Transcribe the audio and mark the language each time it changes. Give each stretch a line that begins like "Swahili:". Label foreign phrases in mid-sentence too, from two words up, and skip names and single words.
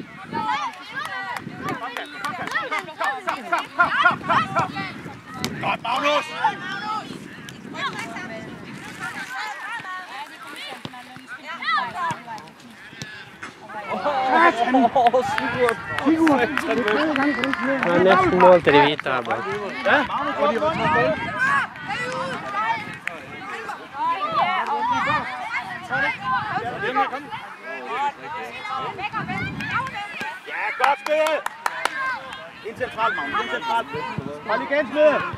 Danish: Godt, Magnus!
Norwegian: Det er nesten mål til de hvite her bak.
Danish: Ja, godt spillet! Ind centralt, Magnus. Ind centralt. Hold igen, Smede.